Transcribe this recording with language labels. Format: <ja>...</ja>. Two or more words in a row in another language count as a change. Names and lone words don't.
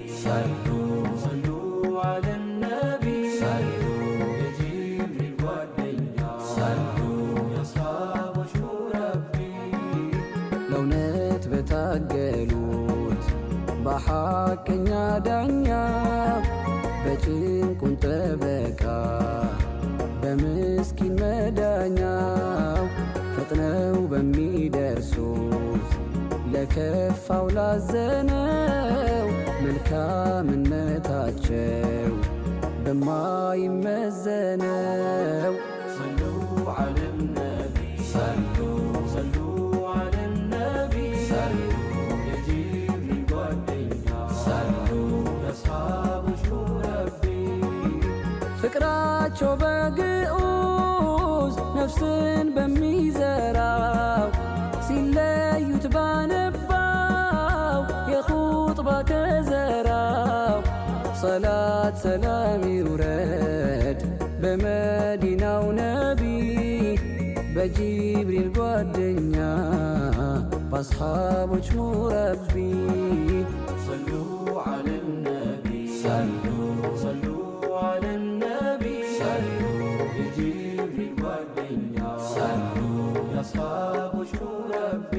<ar>صلوا على النبي</ar> <am>የጅብሪል ጓደኛ የአስሓቦች ሙረቢ ለእውነት በታገሉት በሐቀኛ ዳኛ በጭንቁን ጠበቃ በምስኪን መዳኛው ፈጥነው በሚደርሱት ለከፋው ላዘነው መልካምነታቸው በማይመዘነው</am> <ar>صلوا على النبي صلوا على النبي</ar> <am>የጅብሪል ጓደኛ የአስሓቦች ሙረቢ ፍቅራቸው በግዑዝ ነፍስን በሚዘራው ሲለዩት ባነባው የኹጥባ ከዘራው ሰላት ሰላም ይውረድ በመዲናው ነቢ በጅብሪል ጓደኛ በአስሓቦች ሙረቢ</am> <ar>صلوا على النبي صلوا على النبي</ar> <am>የጅብሪል ጓደኛ የአስሓቦች ሙረቢ</am>